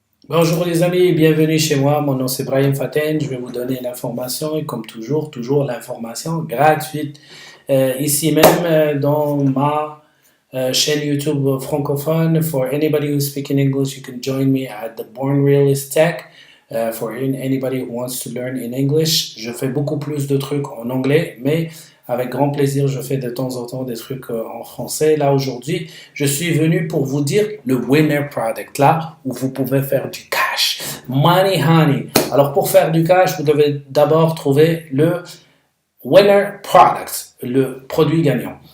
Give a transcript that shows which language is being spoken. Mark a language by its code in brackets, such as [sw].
[fr] Bonjour les amis, bienvenue chez moi. Mon nom c'est Brahim Faten. Je vais vous donner l'information et comme toujours l'information gratuite ici même dans ma chaîne YouTube francophone. [en] For anybody who's speaking English, you can join me at the Born Realist Tech. For anybody who wants to learn in English, [fr] je fais beaucoup plus de trucs en anglais, mais avec grand plaisir, je fais de temps en temps des trucs en français. Là, aujourd'hui, je suis venu pour vous dire le winner product, là où vous pouvez faire du cash. Money honey. Alors, pour faire du cash, vous devez d'abord trouver le winner product, le produit gagnant.